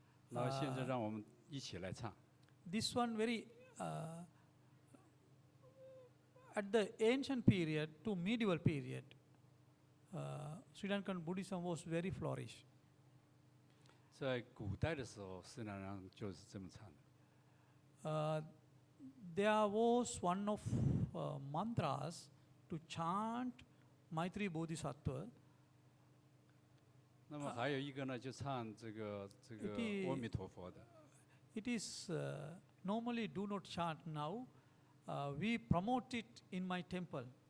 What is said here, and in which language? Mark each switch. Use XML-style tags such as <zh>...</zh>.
<zh>那现在让我们一起来唱。</zh> <en>This one very, at the ancient period to medieval period, Sri Lankan Buddhism was very flourished.</en> <zh>在古代的时候，斯里兰卡就是这么唱的。</zh> <en>There was one of mantras to chant Maitri Bodhisattva.</en> <zh>那么还有一个呢，就唱这个阿弥陀佛的。</zh> <en>It is normally do not chant now. We promote it in my temple.</en>